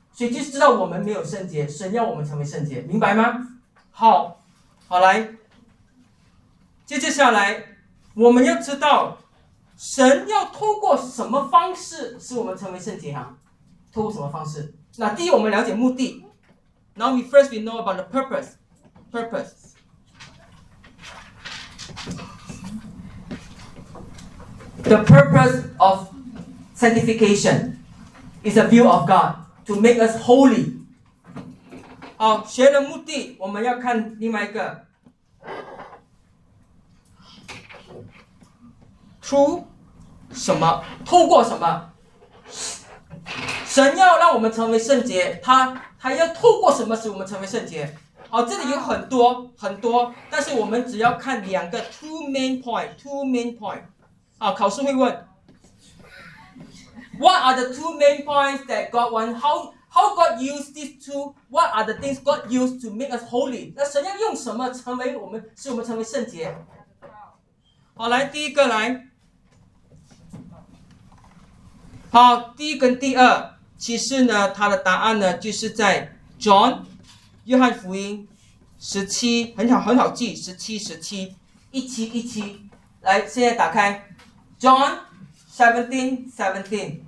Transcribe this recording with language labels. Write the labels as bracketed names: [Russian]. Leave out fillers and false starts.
[Chinese] 所以就是知道我们没有圣洁，神要我们成为圣洁，明白吗？好，好来，接下来我们要知道神要透过什么方式使我们成为圣洁啊？透过什么方式？那第一，我们了解目的。 [English] Now we first we know about the purpose. Purpose. The purpose of sanctification is a view of God to make us holy. [Chinese] 好，学了目的，我们要看另外一个。 Through什么？透过什么？神要让我们成为圣洁，他要透过什么使我们成为圣洁？好，这里有很多很多，但是我们只要看两个 [English] two main points。 [Chinese] 啊，考试会问 [English] ，What are the two main points that God want? How God use these two? What are the things God use to make us holy? [Chinese] 那神要用什么成为我们，使我们成为圣洁？好，来第一个来。好，第一跟第二，其实呢，它的答案呢，就是在 John 约翰福音十七，很好记，十七，一七，来，现在打开 John 17:17。